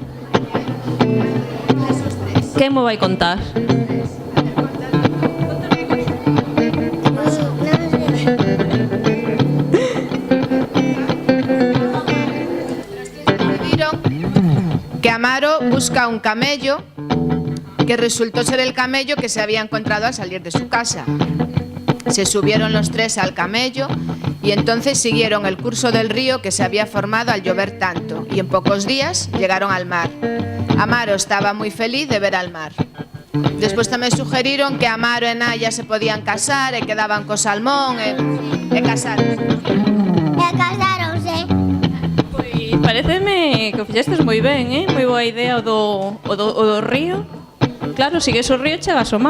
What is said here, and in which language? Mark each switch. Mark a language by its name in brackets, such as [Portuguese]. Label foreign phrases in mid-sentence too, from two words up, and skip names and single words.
[Galician] Quen mo vai contar? [Spanish] Que Amaro busca un camello que resultó ser el camello que se había encontrado al salir de su casa. Se subieron los tres al camello y entonces siguieron el curso del río que se había formado al llover tanto, y en pocos días llegaron al mar. Amaro estaba muy feliz de ver al mar. [Galician] Despois tamén sugeriron que Amaro e Naya se podían casar e quedaban co salmón e casaron. Pareceme que o fixestes moi ben, moi boa idea o do río. Claro, sigues o río e chegas ao mar.